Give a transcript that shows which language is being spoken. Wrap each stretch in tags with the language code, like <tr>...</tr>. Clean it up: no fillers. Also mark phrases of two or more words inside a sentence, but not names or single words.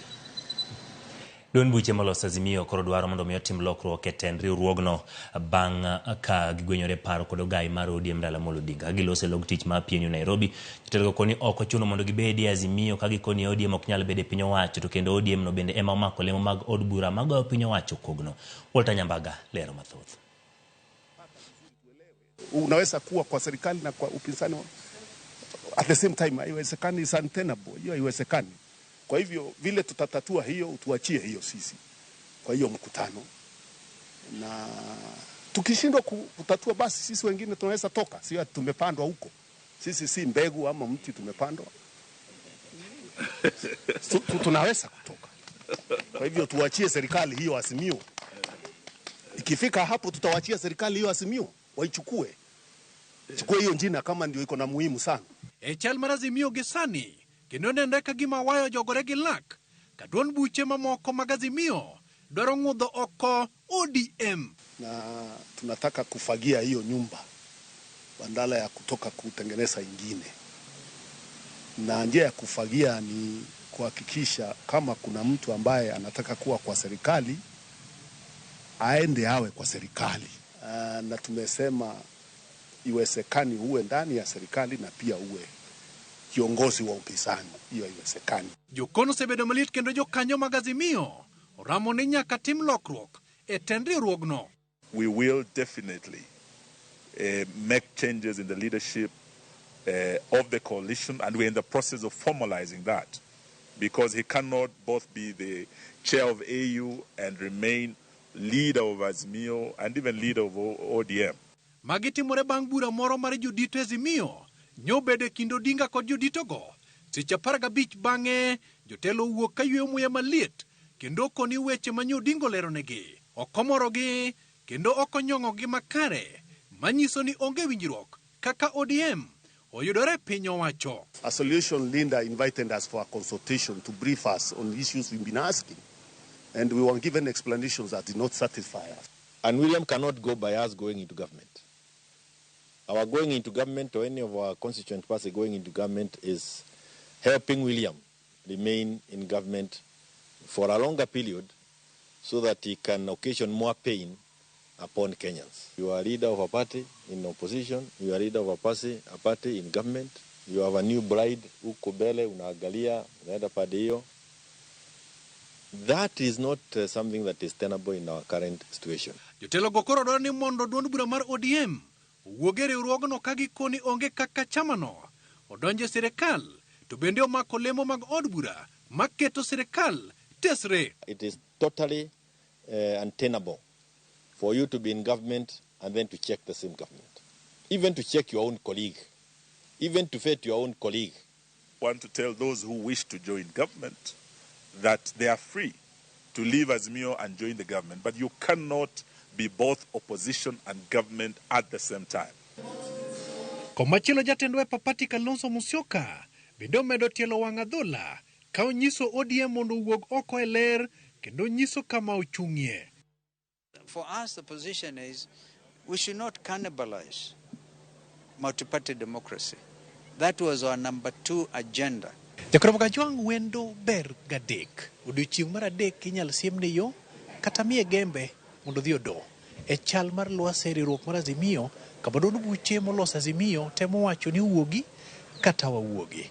<luo>Duond buche molos Azimio koro dwaro mondo otim lokruok e tend riwruogno bang' ka gigwenyore paro kod ogai mar ODM Raila Amolo Odinga. Gilose log tich ma PNU Nairobi. Jotelo koni ok ochuno mondo gibedi e Azimio ka gikoni ODM ok nyal bede piny owacho to kendo ODM no bende ema omako lemo mag od bura magoyo piny owacho kogno. Walter Nyambaga lero mathoth.</luo> <sw>Unaweza kuwa kwa serikali na kwa upinzani</sw> <en>at the same time. Haiwezekani, is untenable.</en> <sw>Hiyo haiwezekani. Kwa hivyo vile tutatatua hiyo, utuachie hiyo sisi kwa hiyo mkutano, na tukishindwa kutatua basi sisi wengine tunaweza toka. Sio tumepandwa huko, sisi si mbegu ama mti tumepandwa. Tunaweza kutoka. Kwa hivyo tuachie serikali hiyo Azimio. Ikifika hapo tutawachia serikali hiyo Azimio waichukue. Chukue hiyo njina kama ndio iko na muhimu sana.</sw> <luo>Chal mar Azimio gesani kendo nende ka gima wayo jogore gi lak ka duond buche mamoko mag Azimio dwaro ng'udho oko ODM.</luo> <sw>Na tunataka kufagia hiyo nyumba badala ya kutoka kutengeneza ingine. Na njia ya kufagia ni kuhakikisha kama kuna mtu ambaye anataka kuwa kwa serikali aende awe kwa serikali. Na tumesema iwezekani uwe ndani ya serikali na pia uwe kiongozi wa upinzani. Hiyo haiwezekani.</sw> <luo>Jokono sebedo malit kendo jokanyo mag Azimio oramo ni nyaka tim lokruok e tend riwruogno.</luo> <en>We will definitely make changes in the leadership of the coalition, and we're in the process of formalizing that, because he cannot both be the chair of AU and remain leader of Azimio and even leader of ODM.</en> <luo>Magitimore bang' bura moro mar jodito Azimio nyobede kindo Odinga kod jodito go. Seche 15 bang'e jotelo wuok ka yweyo muya maliet kendo koni weche ma Odinga leronegi. Okomorogi kendo okonyong'ogi makare manyiso ni onge winjruok kaka ODM oyudore piny owacho.</luo> <en>A solution Linda invited us for a consultation to brief us on issues we've been asking, and we were given explanations that did not satisfy us. And William cannot go by us going into government. Our going into government, or any of our constituent party going into government, is helping William remain in government for a longer period so that he can occasion more pain upon Kenyans. You are leader of a party in opposition, you are leader of a party in government, you have a new bride,</en> <sw>uko bele, unaangalia, unaenda pande hiyo.</sw> <en>That is not something that is tenable in our current situation.</en> <luo>Jotelo gokoro dwaro ni mondo duond bura mar ODM wuoge riwruogno ka gikoni onge kaka chamano odonje sirikal to bende omako lemo mag od bura maketo sirikal tesre.</luo> <en>It is totally untenable for you to be in government and then to check the same government. Even to check your own colleague. Even to vet your own colleague. I want to tell those who wish to join government that they are free to leave Azimio and join the government, but you cannot be both opposition and government at the same time.</en> <luo>Komachielo jatend Wiper Party Kalonzo Musyoka bende omedo tielo wang' adhola ka onyiso ODM mondo wuog oko e ler kendo nyiso kama ochung'ie.</luo> <en>For us, the position is we should not cannibalize multi-party democracy. That was our number 2 agenda.</en> <luo>Jakorom Gajwang' wendo ber gadek. Odiochieng' mar adek inyal siemne yo kata miye gembe mondo dhi odo. E chal mar lwasi riwruok mar Azimio, kama duond buche molos Azimio temo wacho ni wuogi kata wawuogi.</luo>